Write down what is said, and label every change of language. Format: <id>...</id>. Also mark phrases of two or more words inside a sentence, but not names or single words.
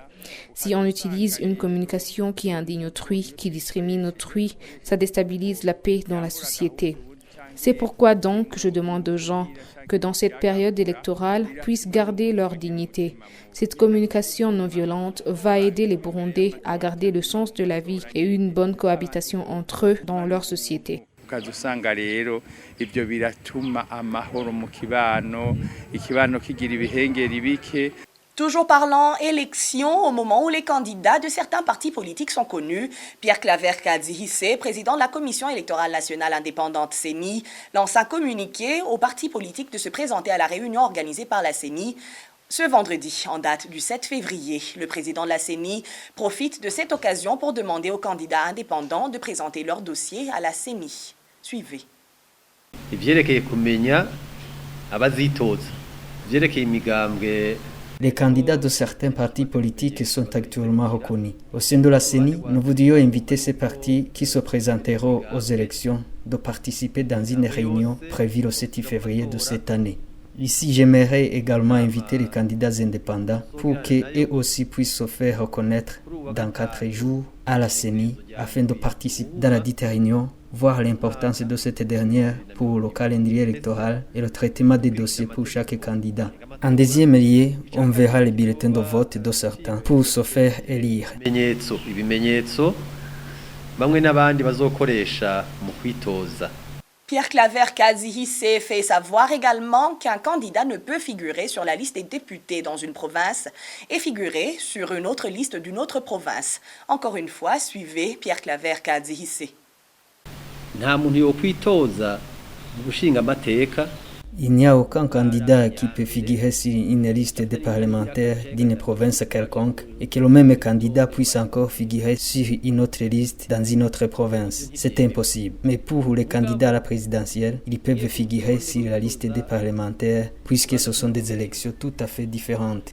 <fr>Si on utilise une communication qui indigne autrui, qui discrimine autrui, ça déstabilise la paix dans la société. C'est pourquoi donc je demande aux gens que dans cette période électorale puissent garder leur dignité. Cette communication non violente va aider les Burundais à garder le sens de la vie et une bonne cohabitation entre eux dans leur société.</fr> <rn>ukazusanga rero ibyo biratuma amahoro mu ikibano kigira ibihengeri bike.</rn> <fr>Toujours parlant élection, au moment où les candidats de certains partis politiques sont connus, Pierre Claver Kadzihise, président de la Commission électorale nationale indépendante CENI, lance un communiqué aux partis politiques de se présenter à la réunion organisée par la CENI ce vendredi, en date du 7 février. Le président de la CENI profite de cette occasion pour demander aux candidats indépendants de présenter leur dossier à la CENI. Suivez.</fr> <rn>Ivyerekeye kumenya abazitoza, ivyerekeye imigambwe.</rn> <fr>Les candidats de certains partis politiques sont actuellement reconnus. Au sein de la CENI, nous voudrions inviter ces partis qui se présenteront aux élections de participer dans une réunion prévue le 7 février de cette année. Ici, j'aimerais également inviter les candidats indépendants pour qu'eux aussi puissent se faire reconnaître dans 4 jours à la CENI afin de participer dans la dite réunion, voir l'importance de cette dernière pour le calendrier électoral et le traitement des dossiers pour chaque candidat. En deuxième lieu, on verra les bulletins de vote de certains pour se faire élire.</fr> <rn>Ibimenyetso bamwe n'abandi bazokoresha mu kwitoza.</rn> <fr>Pierre Claver Kadzihise fait savoir également qu'un candidat ne peut figurer sur la liste des députés dans une province et figurer sur une autre liste d'une autre province. Encore une fois, suivez Pierre Claver Kadzihise.</fr> <rn>Nta muntu yokwitoza mu gushinga amateka.</rn> <fr>Il n'y a aucun candidat qui peut figurer sur une liste de parlementaires d'une province quelconque et que le même candidat puisse encore figurer sur une autre liste dans une autre province. C'est impossible. Mais pour les candidats à la présidentielle, ils peuvent figurer sur la liste des parlementaires puisque ce sont des élections tout à fait différentes.</fr>